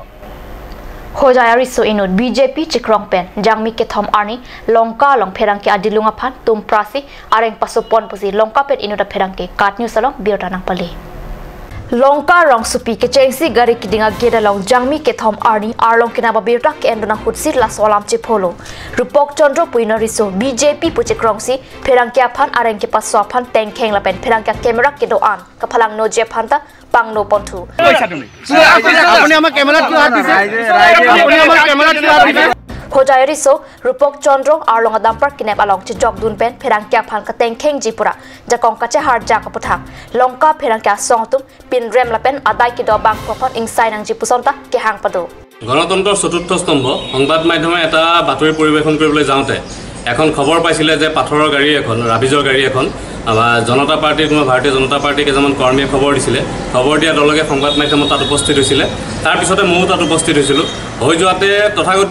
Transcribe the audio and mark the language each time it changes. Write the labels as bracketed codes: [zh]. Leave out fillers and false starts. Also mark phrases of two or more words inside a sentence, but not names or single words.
[mjw] Hojayari so inut BJP chikrong pen jangmi ke thom arni longka long pherang ke adilunga phan tum prasi areng pasopon pusi longka pet inut pherang ke kat news salong biota nang pali Longka rong supi ke chengsi gari kidinga geda long jangmi ke thom arni arlong kina babirta ke endona hutsi la solam chipolo Rupok Chandra Puinoriso BJP puchikrong si pherang ke phan areng ke paso phan tengkheng la pen pherang ke camera ke do an kaphalang no je phanta pang no pontu [as] আপুনি আমাৰ ক্যামেৰা কিয় হাত দিছে আপুনি আমাৰ ক্যামেৰা কিয় হাত দিছে [mjw] Hojayari so Rupok Chandra arlong adampar kinep along chi jok dun pen pherang kya phan ka tengkheng jipura jakong ka che har ja ka puthak longka pherang kya songtum pin rem la pen adai ki do bang phon insai nang jipusonta ke hang pado [as] গণতন্ত্ৰৰ চতুৰ্থ স্তম্ভ সংবাদ মাধ্যমে এটা বাতৰি পৰিৱেশন কৰিবলৈ যাওঁতে এখন খবৰ পাইছিলে যে পাথৰৰ গাড়ী এখন ৰাবিজৰ গাড়ী এখন জনতা পাৰ্টিৰ কোনো ভাৰতীয় জনতা পাৰ্টিৰ কেইজনমান কৰ্মীয়ে খবৰ দিছিলে খবৰ দিয়া দলকে সংবাদ মাধ্যমত তাত উপস্থিত হৈছিলে তাৰ পিছতে ময়ো তাত উপস্থিত হৈছিলোঁ হৈ যোৱাতে তথাগত